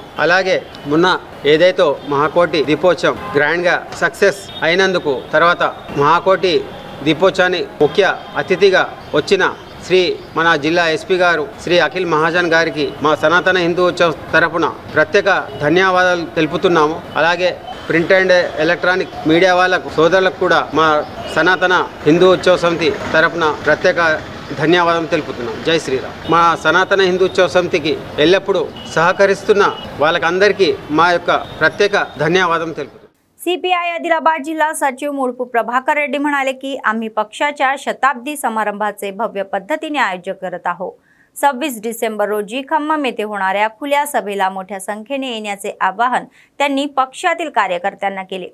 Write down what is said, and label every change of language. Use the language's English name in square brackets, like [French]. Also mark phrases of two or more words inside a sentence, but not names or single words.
[Telugu] అలాగే మొన్న ఏదైతే మహాకోటి దీపోత్సవం గ్రాండ్ గా సక్సెస్ అయినందుకు తర్వాత మహాకోటి దీపోత్సవాన్ని ముఖ్య అతిథిగా వచ్చిన శ్రీ మన జిల్లా ఎస్పీ గారు శ్రీ అఖిల్ మహాజన్ గారికి మా సనాతన హిందూ ఉత్సవ్ తరపున ప్రత్యేక ధన్యవాదాలు తెలుపుతున్నాము. అలాగే [English] print and electronic media [Telugu] వాళ్ళకు సోదరులకు కూడా మా సనాతన హిందూ ఉత్సవ సమితి తరపున ప్రత్యేక ధన్యవాదం తెలుపుతున్నాం. జై శ్రీరామ్. మా సనాతన హిందూ ఉత్సవ సమితికి ఎల్లప్పుడూ సహకరిస్తున్న వాళ్ళకందరికీ మా యొక్క ప్రత్యేక ధన్యవాద తెలుపుతున్నాం. [Marathi] सीपीआय आदिलाबाद जिल्हा सचिव मुळपू प्रभाकर रेड्डी म्हणाले की आम्ही पक्षाच्या शताब्दी समारंभाचे भव्य पद्धतीने आयोजन करत आहोत. 26 डिसेंबर रोजी खम्मम येथे होणाऱ्या खुल्या सभेला मोठ्या संख्येने येण्याचे आवाहन त्यांनी पक्षातील कार्यकर्त्यांना केले.